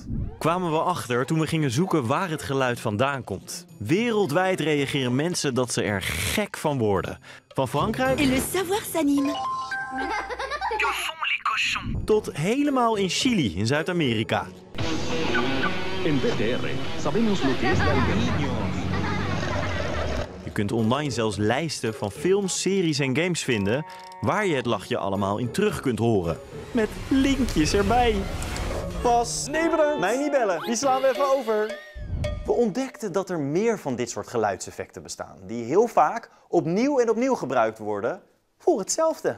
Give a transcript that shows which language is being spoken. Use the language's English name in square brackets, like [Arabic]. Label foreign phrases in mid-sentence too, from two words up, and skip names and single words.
[Dutch] Kwamen we achter toen we gingen zoeken waar het geluid vandaan komt. Wereldwijd reageren mensen dat ze er gek van worden. Van Frankrijk [French] Et le savoir s'anime. [Dutch] tot helemaal in Chili in Zuid-Amerika. [Spanish] En BTR, sabemos lo que es la alegría. [Dutch] Je kunt online zelfs lijsten van films, series en games vinden waar je het lachje allemaal in terug kunt horen. Met linkjes erbij. Pas, nee bedankt. Mij niet bellen, die slaan we even over. We ontdekten dat er meer van dit soort geluidseffecten bestaan, die heel vaak opnieuw en opnieuw gebruikt worden voor hetzelfde.